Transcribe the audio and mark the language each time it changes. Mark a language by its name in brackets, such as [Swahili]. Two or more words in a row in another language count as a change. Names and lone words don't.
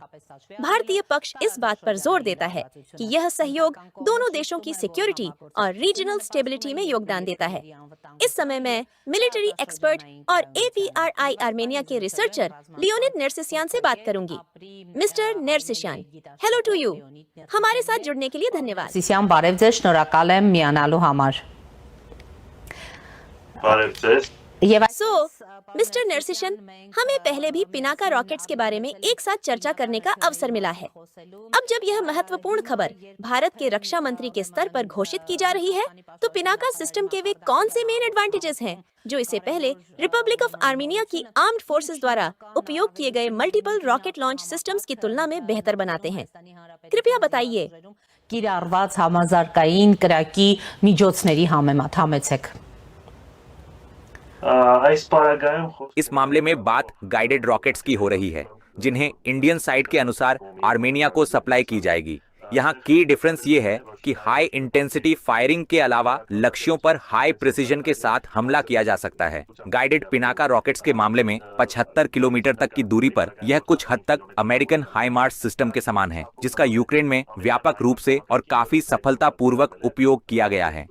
[Hindi] भारतीय पक्ष इस बात पर जोर देता है कि यह सहयोग दोनों देशों की सिक्योरिटी और [English] regional stability [Hindi] में योगदान देता है। इस समय मैं [English] military expert [Hindi] और APRI आर्मेनिया के रिसर्चर लियोनिद नेर्सिसियान से बात करूंगी। मिस्टर नेर्सिसियान, [English] hello to you. [Hindi] हमारे साथ जुड़ने के लिए धन्यवाद। [Armenian] Սիսյան բարև ձեզ, շնորհակալ եմ միանալու համար։ Բարև ձեզ։ [Hindi] सो मिस्टर नेर्सिशन, हमें पहले भी पिनाका रॉकेट्स के बारे में एक साथ चर्चा करने का अवसर मिला है। अब जब यह महत्वपूर्ण खबर भारत के रक्षा मंत्री के स्तर पर घोषित की जा रही है, तो पिनाका सिस्टम के वे कौन से [English] main advantages [Hindi] हैं जो इसे पहले रिपब्लिक ऑफ आर्मेनिया की [English] armed forces [Hindi] द्वारा उपयोग किए गए [English] multiple rocket launch systems [Hindi] की तुलना में बेहतर बनाते हैं? कृपया बताइए। [Armenian] Կիրառված համազարգային կրակի միջոցների համեմատ համեցեք։ Այս պարագայում խոս [Hindi] इस मामले में बात [English] guided rockets [Hindi] की हो रही है, जिन्हें [English] Indian side [Hindi] के अनुसार आर्मेनिया को सप्लाई की जाएगी। यहाँ की डिफरेंस ये है कि [English] high intensity firing [Hindi] के अलावा लक्ष्यों पर [English] high precision [Hindi] के साथ हमला किया जा सकता है। गाइडेड पिनाका रॉकेट्स के मामले में 75 किलोमीटर तक की दूरी पर यह कुछ हद तक [English] American HIMARS system [Hindi] के समान है, जिसका यूक्रेन में व्यापक रूप से और काफी सफलतापूर्वक उपयोग किया गया है।